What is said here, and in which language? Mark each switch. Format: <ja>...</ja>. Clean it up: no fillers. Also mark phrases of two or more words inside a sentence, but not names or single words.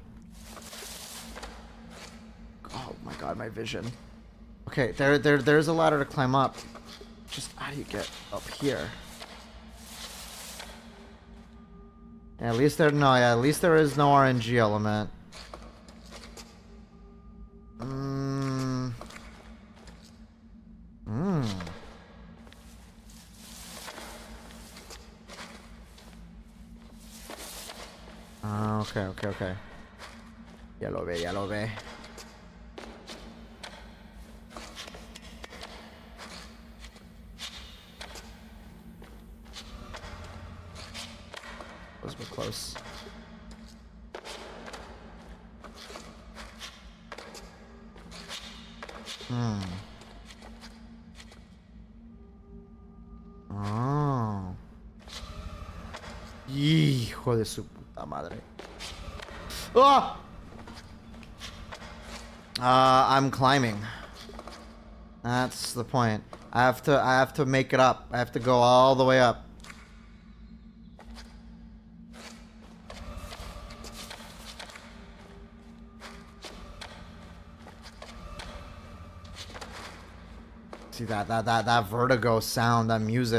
<en>Oh my god, my vision. Okay, there's a ladder to climb up. Just how do you get up here? Yeah, at least at least there is no RNG element. Okay.</en> <es>Ya lo ve.</es> <en>Those were close. Oh.</en> <es>Hijo de su puta madre.</es> <en>Oh! I'm climbing. That's the point. I have to make it up. I have to go all the way up. See that vertigo sound, that music.</en>